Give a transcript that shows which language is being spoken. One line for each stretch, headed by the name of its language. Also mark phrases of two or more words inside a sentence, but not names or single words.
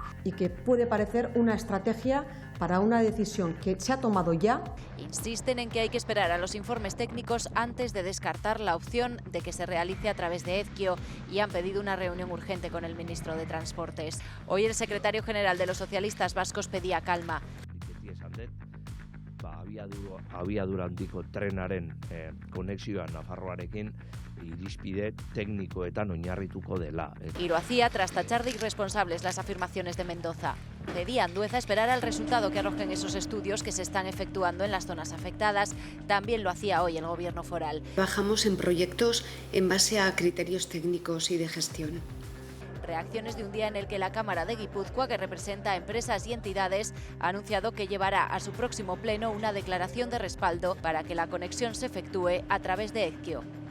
Spanish: Y que puede parecer una estrategia para una decisión que se ha tomado ya. Insisten en que hay que esperar a los informes técnicos antes de descartar la opción de que se realice a través de Ezkio y han pedido una reunión urgente con el ministro de Transportes. Hoy el secretario general de los socialistas vascos pedía calma.
Basque: Abiadura handiko trenaren konexioa Nafarroarekin irizpide teknikoetan oinarrituko dela.
Spanish: Y lo hacía tras tachar de irresponsables las afirmaciones de Mendoza. Pedía a Andueza esperar al resultado que arrojen esos estudios que se están efectuando en las zonas afectadas. También lo hacía hoy el gobierno foral. Trabajamos en proyectos en base a criterios técnicos y de gestión. Reacciones de un día en el que la Cámara de Guipúzcoa, que representa a empresas y entidades, ha anunciado que llevará a su próximo pleno una declaración de respaldo para que la conexión se efectúe a través de Ezkio.